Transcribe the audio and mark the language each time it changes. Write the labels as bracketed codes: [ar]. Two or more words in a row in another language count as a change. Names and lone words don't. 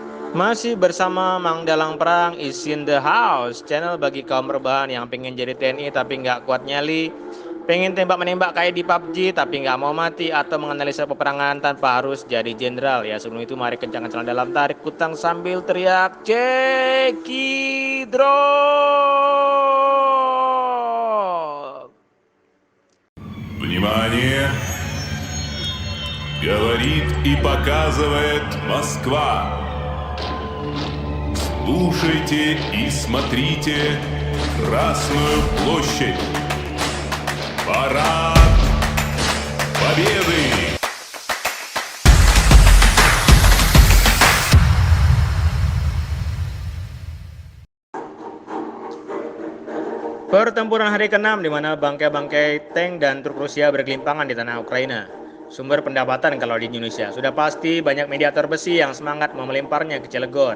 [id] Masih bersama Mang Dalang Perang [en] is in the house, [id] channel bagi kaum rebahan yang pengen jadi TNI tapi nggak kuat nyali, pengen tembak-menembak kayak di PUBG tapi nggak mau mati, atau menganalisa peperangan tanpa harus jadi jenderal. Ya sebelum itu mari kencang-kencang dalam tarik kutang sambil teriak cekidrot. [ru] Внимание! Говорит и показывает Москва. Слушайте и смотрите Красную площадь. Парад Победы! [id] Pertempuran hari ke-6 di mana bangkai-bangkai tank dan truk Rusia bergelimpangan di tanah Ukraina. Sumber pendapatan kalau di Indonesia sudah pasti banyak mediator besi yang semangat mau melemparnya ke Cilegon.